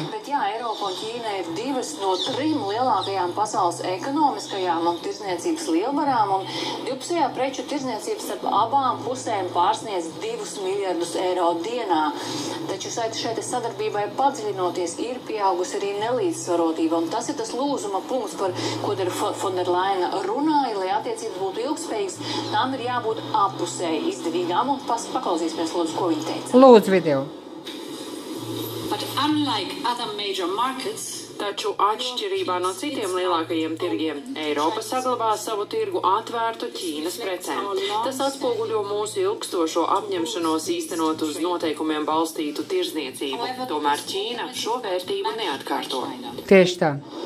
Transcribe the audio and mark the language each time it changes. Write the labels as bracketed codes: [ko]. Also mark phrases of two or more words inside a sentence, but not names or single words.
[lv] Bet jā, Eiropa un Ķīna ir 2 no 3 lielākajām pasaules ekonomiskajām un tirzniecības lielvarām, un divpusējā preču tirzniecības starp abām pusēm pārsniedz 2 miljardus eiro dienā. Taču šeit sadarbībai padziļinoties ir pieaugusi arī nelīdzsvarotība, un tas ir tas lūzuma punkts, par ko von der Leyen runāja, lai attiecības būtu ilgspējīgas. Tām ir jābūt appusēji izdevīgām, un paklausīsimies, lūdzu, ko viņi teica. Lūdzu, video. [en] But unlike other major markets, [lv] taču atšķirībā no citiem lielākajiem tirgiem, Eiropa saglabā savu tirgu atvērtu Ķīnas precēm. Tas atspoguļo mūsu ilgstošo apņemšanos īstenot uz noteikumiem balstītu tirzniecību. Tomēr Ķīna šo vērtību neatkārto. Tieši tā.